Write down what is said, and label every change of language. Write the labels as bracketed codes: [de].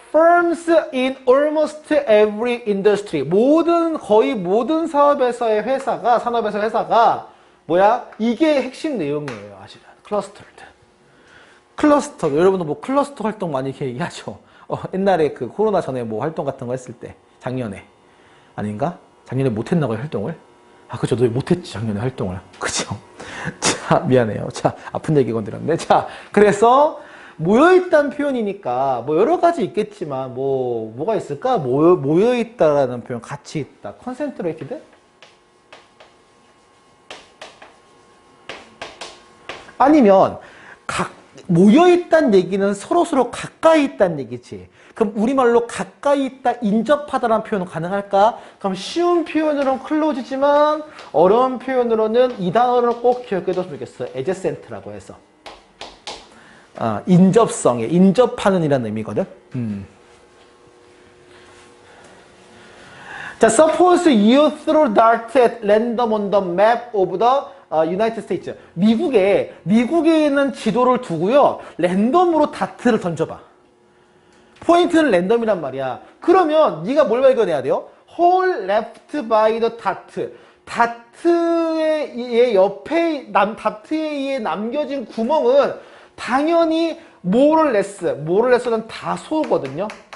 [en] firms in almost every industry. [ko] 거의 모든 사업에서의 회사가, 산업에서 회사가, 뭐야? 이게 핵심 내용이에요, 아시죠? 클러스터. 여러분도 뭐 클러스터 활동 많이 이렇게 얘기하죠? 옛날에 그 코로나 전에 뭐 활동 같은 거 했을 때, 작년에. 아닌가? 작년에 못했나봐요, 활동을? 그죠. 너 못했지, 작년에 활동을. 그죠? 자, 미안해요. 자, 아픈 얘기 건드렸네. 자, 그래서, 모여있다는 표현이니까, 뭐, 여러 가지 있겠지만, 뭐가 있을까? 모여있다라는 표현, 같이 있다. [en] concentrated? [ko] 아니면, 모여있다는 얘기는 서로서로 가까이 있다는 얘기지. 그럼 우리말로 가까이 있다, 인접하다라는 표현은 가능할까? 그럼 쉬운 표현으로는 close지만 어려운 표현으로는 이 단어를 꼭 기억해뒀으면 좋겠어. adjacent라고 해서. 인접성에, 인접하는 이라는 의미거든. [en] 자, suppose you throw dart at random on the map of the United States. [ko] 미국에 있는 지도를 두고요. 랜덤으로 다트를 던져봐. 포인트는 랜덤이란 말이야. 그러면 네가 뭘 발견해야 돼요? [en] Hole left by the dot. [ko] 다트의 옆에 다트에 의해 남겨진 구멍은 당연히 moreorless는 다소거든요.